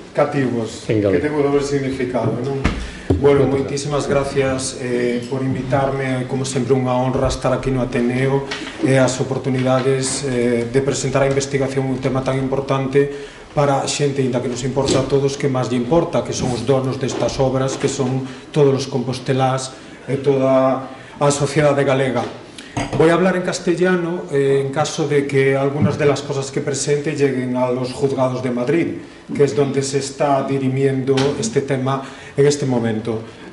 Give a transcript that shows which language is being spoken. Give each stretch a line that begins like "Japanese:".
Galician: Cativos, que ten un doble significado, non? Bueno, moitísimas gracias por invitarme, como sempre unha honra estar aquí no Ateneo e as oportunidades de presentar a investigación un tema tan importante para a xente, ainda que nos importa a todos, que máis lle importa, que son os donos destas obras, que son todos os compostelás e toda a sociedade galega.
Spanish: Voy a hablar en castellano en caso de que algunas de las cosas que presente lleguen a los juzgados de Madrid, que es donde se está dirimiendo este tema en este momento.